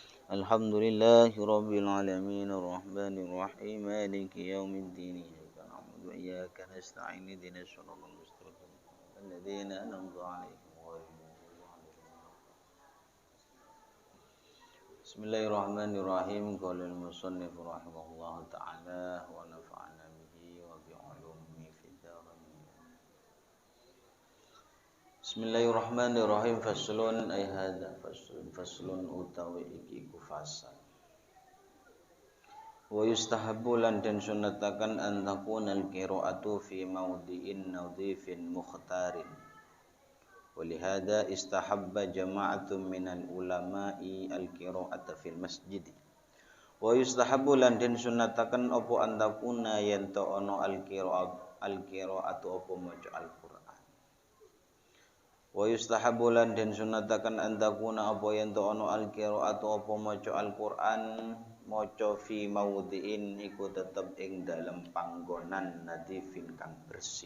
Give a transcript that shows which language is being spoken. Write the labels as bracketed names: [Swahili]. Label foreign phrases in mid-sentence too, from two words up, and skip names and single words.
[Arabic] الحمد لله رب العالمين الرحمن الرحيم مالك يوم الدين إياك نعبد وإياك نستعين اهدنا الصراط المستقيم الذين أنعمت عليهم غير المغضوب عليهم. Bismillahirrahmanirrahim. قال المصنف رحمه الله تعالى ونفعنا به وبعلومه في الدارين. Bismillahirrahmanirrahim. فصل أي هذا فصل [Javanese] utawi iki ku fasal. [Arabic] ويستحب [Javanese] lan den sunnatakan [Arabic] أن تكون القراءة في موضع نظيف مختار. ولهذا استحب جماعة من العلماء القراءة في المسجد. ويستحب [Javanese] lan den sunnatakan apa [Arabic] أن تكون [Javanese] yen ta ana al-qira'atu apa maca al-Qur'an. [Arabic] ويستحب [Javanese] lan den sunatakan antakuna apa yen to ana al-qira'atu apa maca Al-Qur'an maca [Arabic] في موضع [Javanese] iku tetep ing dalem panggonan nadhifin kang bersih.